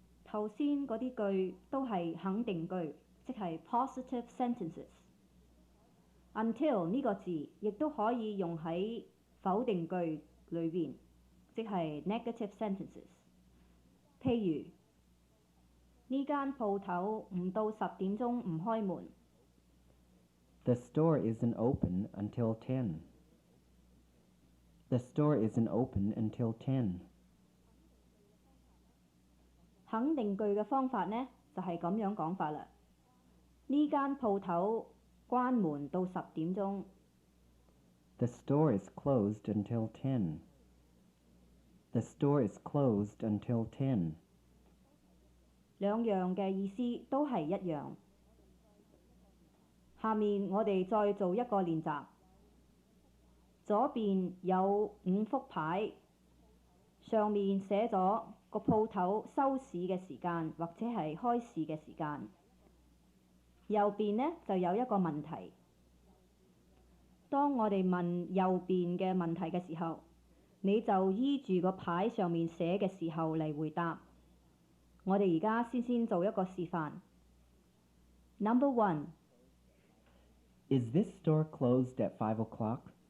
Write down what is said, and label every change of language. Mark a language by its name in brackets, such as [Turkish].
[Cantonese] 頭先嗰啲句都係肯定句，即係 [English] positive sentences。 [Cantonese] Until 呢個字亦都可以用喺否定句裏邊，即係 [English] negative sentences。 [Cantonese] 譬如呢間鋪頭唔到10點鐘唔開門。 [English] The store isn't open until 10. The store isn't open until 10. [Cantonese] 肯定句嘅方法呢，就係咁樣講法啦。呢間鋪頭關門到10點鐘。 [English] The store is closed until 10. The store is closed until 10. [Cantonese] 兩樣嘅意思都係一樣。下面我哋再做一個練習。左邊有5幅牌，上面寫咗個鋪頭收市嘅時間或者係開市嘅時間。右邊呢就有一個問題。當我哋問右邊嘅問題嘅時候，你就依住個牌上面寫嘅時候嚟回答。我哋而家先做一個示範。 [English] Number 1. Is this store closed at 5 o'clock?